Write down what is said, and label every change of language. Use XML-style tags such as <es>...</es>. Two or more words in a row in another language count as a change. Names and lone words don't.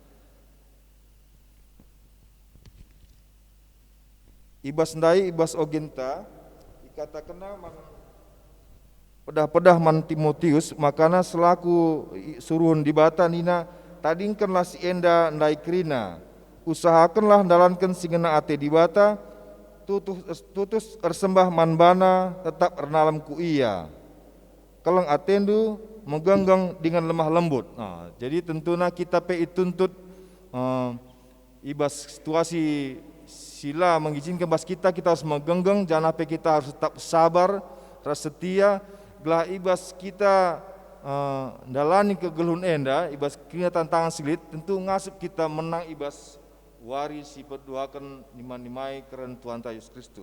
<btx>Ibas ndai, ibas ogenta, dikatakan pedah-pedah man Timotius, makana selaku suruhun di bata nina, tadingkanlah si enda ndai Krina, usahakanlah dalankan singena ate di bata, tutus ersembah manbana tetap ernalam ku iya kelang atendu mengganggang dengan lemah lembut. Nah, jadi tentunya kita pe ituntut ibas situasi sila mengizinkan bas kita harus mengganggang,</btx> <id>jangan pe kita harus tetap sabar,</id> <btx>ras setia, gelah ibas kita dalani kegeluhun enda, ibas kena tantangan silit, tentu ngasup kita menang ibas wari si perduakan nimai keren Tuhan Yesus Kristus.</btx>